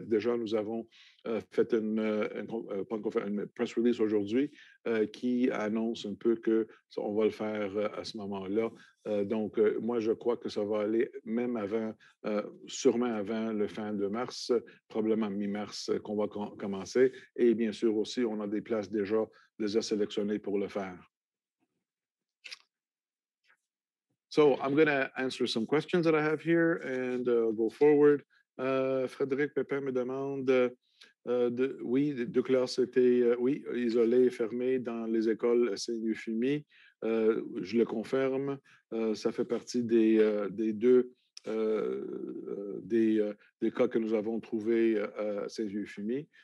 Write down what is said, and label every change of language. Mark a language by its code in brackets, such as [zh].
[fr] Déjà, nous avons fait une press release aujourd'hui qui annonce un peu qu'on va le faire à ce moment-là. Donc, moi, je crois que ça va aller même sûrement avant le fin de mars, probablement mi-mars qu'on va commencer. Et bien sûr aussi, on a des places déjà sélectionnées pour le faire. [en] So I'm going to answer some questions that I have here and go forward. [fr] Frédéric Pépin me demande, oui, deux classes étaient, oui, isolées et fermées dans les écoles CNU-FUMI. Je le confirme. Ça fait partie des 2 des cas que nous avons trouvés à Saint-Euphémie.